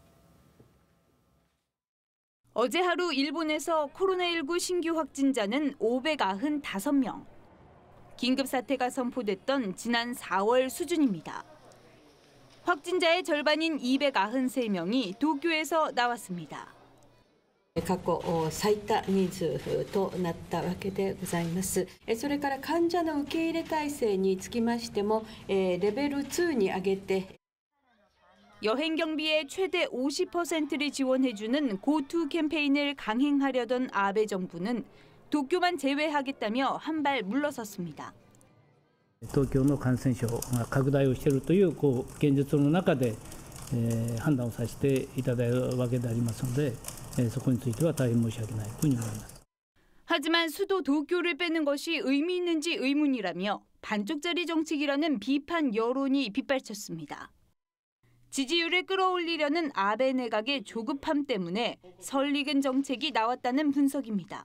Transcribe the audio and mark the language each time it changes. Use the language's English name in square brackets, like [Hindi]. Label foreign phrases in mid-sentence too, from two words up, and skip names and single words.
[Korean] 어제 하루 일본에서 코로나19 신규 확진자는 595명. 긴급 사태가 선포됐던 지난 4월 수준입니다. 확진자의 절반인 293명이 도쿄에서 나왔습니다. [Japanese] 過去最多人数となったわけでございます。それから患者の受け入れ体制につきましてもレベル2に上げて [Korean] 여행 경비의 최대 50%를 지원해주는 고투 캠페인을 강행하려던 아베 정부는 도쿄만 제외하겠다며 한 발 물러섰습니다. [Japanese] 東京の感染症が拡大をしているという現実の中で判断をさせていただいたわけでありますので、そこについては大変申し訳ないというふうに思います。 [Korean] 하지만 수도 도쿄를 빼는 것이 의미 있는지 의문이라며 반쪽짜리 정책이라는 비판 여론이 빗발쳤습니다. 지지율을 끌어올리려는 아베 내각의 조급함 때문에 설익은 정책이 나왔다는 분석입니다.